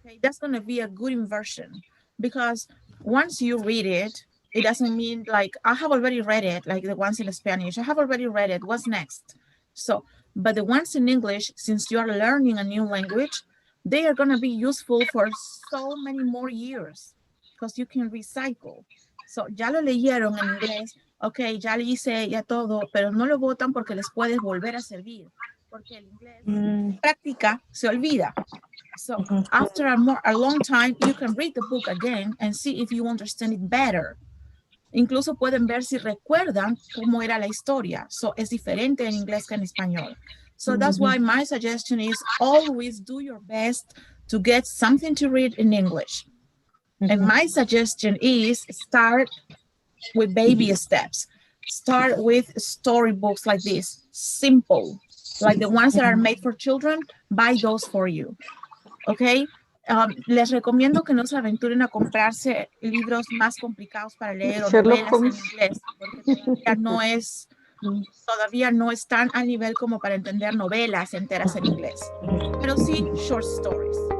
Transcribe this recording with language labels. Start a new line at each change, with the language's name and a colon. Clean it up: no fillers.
English: Okay, that's going to be a good inversion, because once you read it, it doesn't mean like I have already read it, like the ones in Spanish. I have already read it. What's next? So, but the ones in English, since you are learning a new language, they are going to be useful for so many more years because you can recycle.
Spanish: So, ya lo leyeron en inglés, ok, ya le hice ya todo, pero no lo botan porque les puedes volver a servir, porque el inglés práctica se olvida.
English: So, after a long time, you can read the book again and see if you understand it better.
Spanish: Incluso pueden ver si recuerdan cómo era la historia. So, es diferente en inglés que en español.
English: So, that's why my suggestion is always do your best to get something to read in English. And my suggestion is start with baby steps. Start with storybooks like this, simple, like the ones that are made for children. Buy those for you, okay?
Spanish: Les recomiendo que no se aventuren a comprarse libros más complicados para leer o
English: Sherlock
Spanish: novelas en
English: Holmes.
Spanish: inglés, porque todavía no están al nivel como para entender novelas enteras en inglés, pero sí
English: short stories.